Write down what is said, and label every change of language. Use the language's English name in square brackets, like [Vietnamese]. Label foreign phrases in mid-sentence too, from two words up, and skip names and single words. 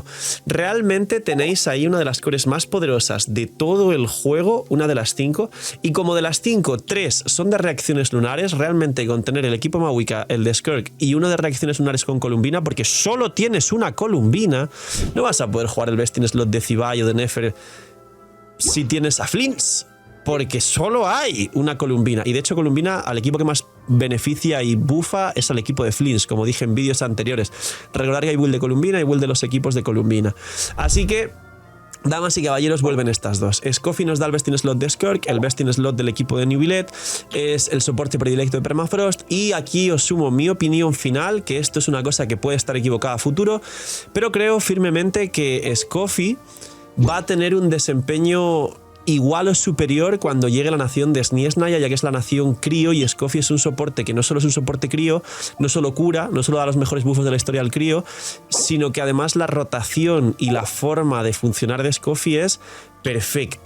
[Spanish] Realmente tenéis ahí una de las cores más poderosas de todo el juego, una de las 5, y como de las 5, 3 son de reacciones lunares, realmente con tener el equipo Mawika, el de Skirk y uno de reacciones lunares con Columbina, porque solo tienes una Columbina, no vas a poder jugar el [English] best in slot [Spanish] de Zibai o de Nefer si tienes a Flints, porque solo hay una Columbina. Y de hecho Columbina al equipo que más beneficia y bufa es al equipo de Flints, como dije en vídeos anteriores. Recordar que hay build de Columbina y build de los equipos de Columbina. Así que, damas y caballeros, vuelven estas dos. Scoffy nos da el [English] best in slot [Spanish] de Skirk, el [English] best in slot [Spanish] del equipo de Neuvillette, es el soporte predilecto de Permafrost y aquí os sumo mi opinión final, que esto es una cosa que puede estar equivocada a futuro, pero creo firmemente que Scoffy va a tener un desempeño igual o superior cuando llegue la nación de Sniesnaya, ya que es la nación crío y Scoffy es un soporte que no solo es un soporte crío, no solo cura, no solo da los mejores buffos de la historia al crío, sino que además la rotación y la forma de funcionar de Scoffy es perfecta.